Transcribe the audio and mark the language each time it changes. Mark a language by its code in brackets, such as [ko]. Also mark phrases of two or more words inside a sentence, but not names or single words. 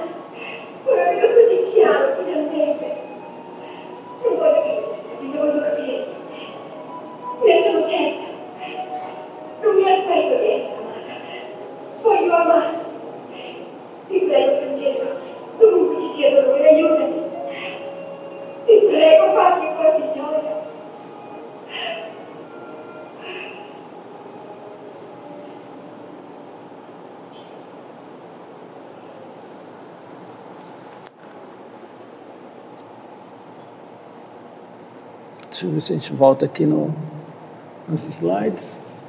[it] Ora vedo così chiaro finalmente. Non voglio che mi voglio capire. Ne sono certa. Non mi aspetto di essere amata. Voglio amare. Ti prego, Francesco, dovunque ci sia dolore, aiutami. Ti prego, fammi un po' di gioia. [pt] Deixa eu ver se a gente volta aqui nos slides.